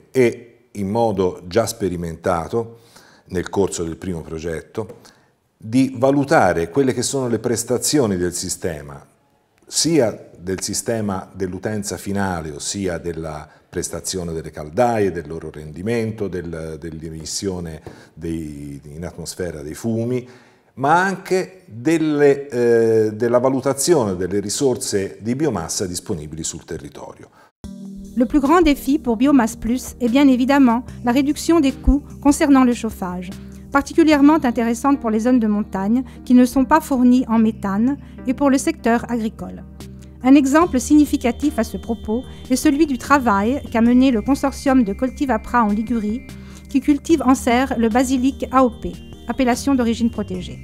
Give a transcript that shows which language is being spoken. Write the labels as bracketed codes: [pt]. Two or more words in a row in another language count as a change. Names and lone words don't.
[it] e in modo già sperimentato nel corso del primo progetto di valutare quelle che sono le prestazioni del sistema, sia del sistema dell'utenza finale, ossia della prestazione delle caldaie, del loro rendimento, dell'emissione in atmosfera dei fumi, ma anche della valutazione delle risorse di biomassa disponibili sul territorio. [fr] Le plus grand défi pour Biomasse Plus est bien évidemment la réduction des coûts concernant le chauffage, particulièrement intéressante pour les zones de montagne qui ne sont pas fournies en méthane et pour le secteur agricole. Un exemple significatif à ce propos est celui du travail qu'a mené le consortium de Coltivapra en Ligurie qui cultive en serre le basilic AOP, appellation d'origine protégée.